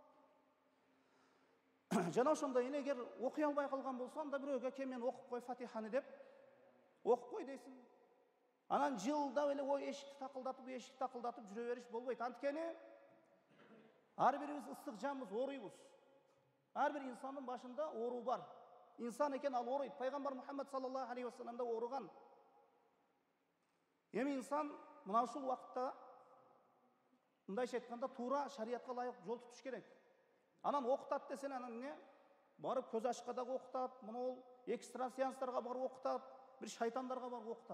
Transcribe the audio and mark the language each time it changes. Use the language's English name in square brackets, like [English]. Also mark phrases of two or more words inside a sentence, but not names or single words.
[Kyrgyz] Жана ошондой эле эгер окуй албай калган болсо, анда бирөөгө кел мен окуп кой Фатиханы деп окуп кой дейсиң. Анан жылдап эле ой эшикти такылдатып жүрө бериш болбойт. Анткени ар бирибиз ыстык жанбыз, ооруйбуз. Ар бир инсандын башында оору бар. Инсан экен, ал ооруйт. Пайгамбар Мухаммад [Arabic] صلى الله عليه وسلم [Kyrgyz] да ооруган. Эми инсан мына ушул убакытта мындайча айтканда туура шариятка ылайык жол тутуш керек. Анан окутат десең, анан эмне? Барып көз ачыкка дагы окутат, мына экстрасеанстарга барып окутат, бир шайтандарга барып окутат.